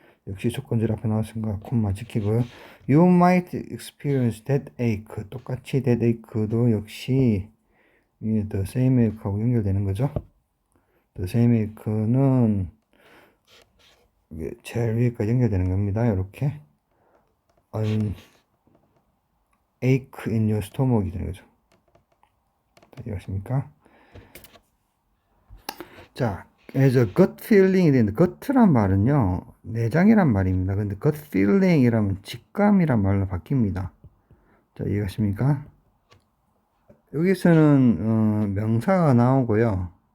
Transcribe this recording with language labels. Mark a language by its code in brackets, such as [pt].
[ko] 역시 조건들 앞에 나왔으니까 콤마 지키고요. [en] You might experience that ache. [ko] 똑같이 [en] that ache [ko] 도 역시 [en] the same ache [ko] 하고 연결되는 거죠. the same ache는 제일 위에까지 연결되는 겁니다. 이렇게 [en] an ache in your stomach이 되는 거죠. [ko] 이해하십니까? 자, [en] as a gut feeling [ko] 이 되는데 gut란 말은요 내장이란 말입니다. 근데 gut feeling이라면 직감이란 말로 바뀝니다. 자, 이해하십니까? 여기서는 명사가 나오고요.